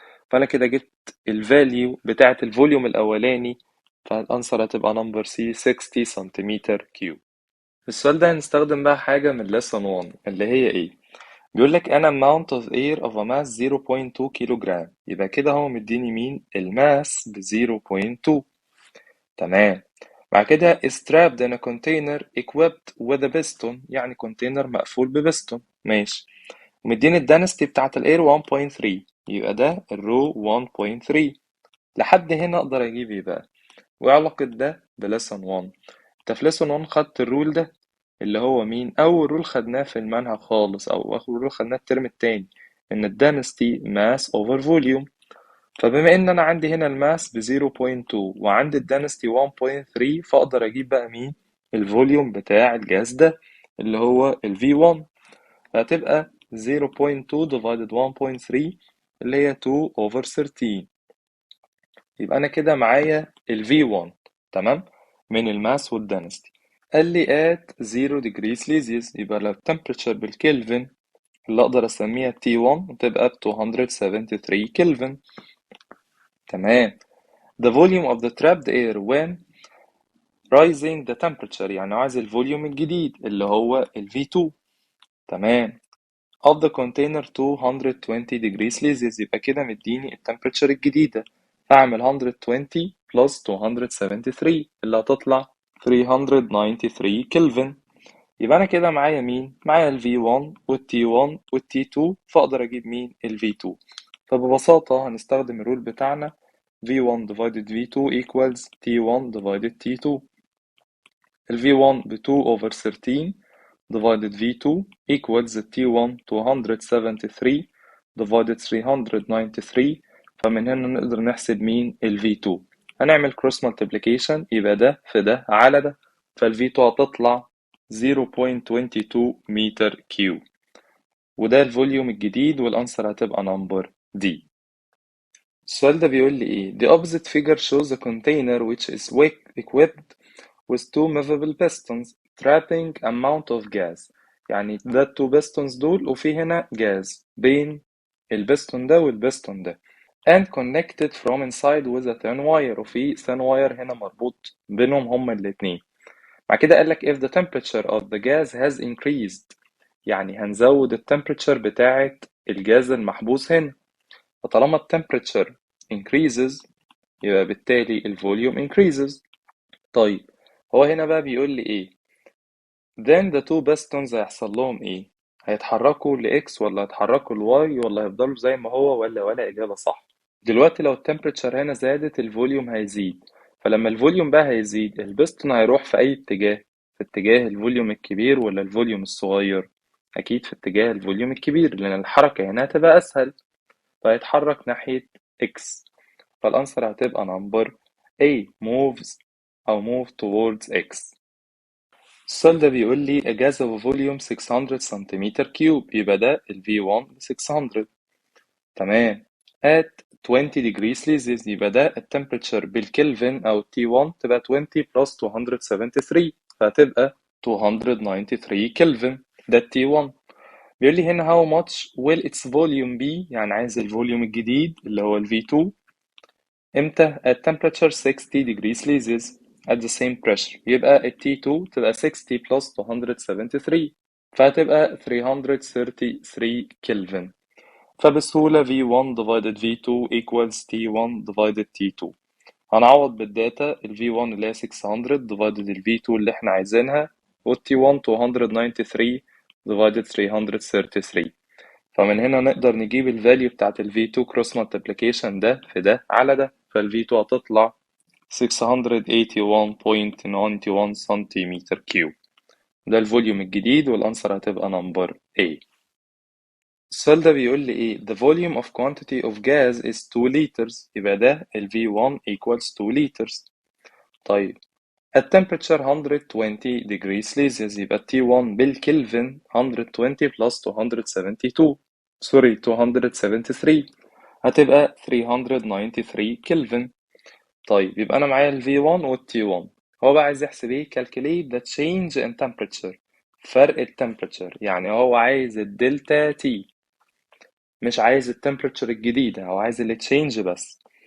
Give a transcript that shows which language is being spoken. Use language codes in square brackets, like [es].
[ar] فأنا كده جبت الفاليو بتاعة الفوليوم الأولاني، فالأنسر هتبقى نمبر سي 60 سنتيمتر كيوب. في السؤال ده هنستخدم بقى حاجة من lesson 1 اللي هي ايه؟ بيقول لك [en] an amount of air of a mass 0.2 [ar] كيلو جرام، يبقى كده هو مديني مين؟ الماس ب 0.2. تمام. [en] بعد كده is trapped in a container equipped with a piston، [ar] يعني كونتينر مقفول ببستون. ماشي. ومديني الدنستي بتاعت الاير 1.3، يبقى ده الرو 1.3. لحد هنا اقدر اجيب ايه بقى؟ وعلاقة ده بلسن 1؟ انت في لسن 1 خدت الرول ده اللي هو مين؟ أول رول خدناه في المنهج خالص، أو آخر رول خدناه الترم التاني، إن الدانستي ماس أوفر فوليوم. فبما إن أنا عندي هنا الماس ب0.2 وعندي الدانستي 1.3، فأقدر أجيب بقى مين؟ الفوليوم بتاع الجهاز ده اللي هو ال V1. فهتبقى 0.2 divided 1.3 اللي هي 2 over 13. يبقى أنا كده معايا ال V1 تمام من الماس والدنستي. قال لي [en] at 0 degrees Celsius، [ar] يبقى لو temperature بالكلفن اللي أقدر أسميها T1 تبقى ب 273 كلفن. تمام. [en] the volume of the trapped air when rising the temperature، [ar] يعني عايز الفوليوم الجديد اللي هو ال V2. تمام. [en] of the container 220 degrees Celsius، [ar] يبقى كده مديني التمبريتشر الجديدة، أعمل 120 plus 273 اللي هتطلع 393 كلفن. يبقى أنا كده معايا مين؟ معايا ال V1 وال T1 وال T2، فأقدر أجيب مين؟ ال V2. فببساطة هنستخدم الرول بتاعنا [en] V1 divided V2 equals T1 divided T2. [ar] ال V1 ب 2 over 13 divided V2 equals T1 273 divided 393. فمن هنا نقدر نحسب مين؟ ال V2. هنعمل cross multiplication، يبقى ده في ده على ده، فال V2 هتطلع 0.22 متر كيوب. وده الفوليوم الجديد، والأنسر هتبقى نمبر D. السؤال ده بيقول لي إيه؟ [en] The opposite figure shows a container which is equipped with two movable pistons trapping amount of gas. [ar] يعني ده التو pistons دول وفي هنا جاز بين البستون ده والبستون ده. [en] and connected from inside with a thin wire، [ar] وفي thin wire هنا مربوط بينهم هما الاتنين. بعد كده قال لك [en] if the temperature of the gas has increased، [ar] يعني هنزود التمبريتشر بتاعة الجاز المحبوس هنا. فطالما التمبريتشر increases يبقى بالتالي الفوليوم increases. طيب هو هنا بقى بيقول لي ايه؟ [en] then the two pistons [ar] هيحصل لهم ايه؟ هيتحركوا لإكس ولا هيتحركوا لواي ولا هيفضلوا زي ما هو ولا إجابة صح؟ دلوقتي لو التمبريتشر هنا زادت الفوليوم هيزيد، فلما الفوليوم بقى هيزيد البستون هيروح في أي اتجاه؟ في اتجاه الفوليوم الكبير ولا الفوليوم الصغير؟ أكيد في اتجاه الفوليوم الكبير، لأن الحركة هنا هتبقى أسهل، فهيتحرك ناحية X. فالأنسر هتبقى نمبر A moves أو [en] move towards X. [ar] السؤال ده بيقول لي [en] a gas of volume 600 [ar] سنتيمتر كيوب، يبقى ده ال V1 600. تمام. [en] at 20 degrees Celsius، [ar] يبقى ده التمبريتشر بالكلفن أو T1 تبقى 20 plus 273، فهتبقى 293 كلفن. ده ال T1. [en] بيقول لي هنا how much will its volume be، [ar] يعني عايز الفوليوم الجديد اللي هو ال V2 امتى؟ [en] at temperature 60 degrees Celsius at the same pressure. [ar] يبقى ال T2 تبقى 60 plus 273، فهتبقى 333 كلفن. فبسهولة V1 divided V2 equals T1 divided T2. هنعوض بالداتا ال V1 اللي هي 600 divided ال V2 اللي احنا عايزينها، وال T1 293 divided 333. فمن هنا نقدر نجيب ال value بتاعت ال V2 cross multiplication ده في ده على ده، فال V2 هتطلع 681.91 سنتيمتر كيوب. ده الفوليوم الجديد، والأنسر هتبقى نمبر A. السؤال ده بيقول لي ايه؟ [en] The volume of quantity of gas is 2 liters، يبقى ده ال V1 equals 2 liters. [ar] طيب [en] at temperature 120 degrees Celsius، [ar] يبقى T1 بالكلفن 120 plus 272 سوري 273، هتبقى 393 كلفن. طيب يبقى أنا معايا ال V1 وال T1. هو بقى عايز يحسب ايه؟ [en] calculate the change in temperature، [ar] فرق التمبريتشر، يعني هو عايز الدلتا T، مش عايز التمبريتشر الجديدة، هو عايز ال change بس.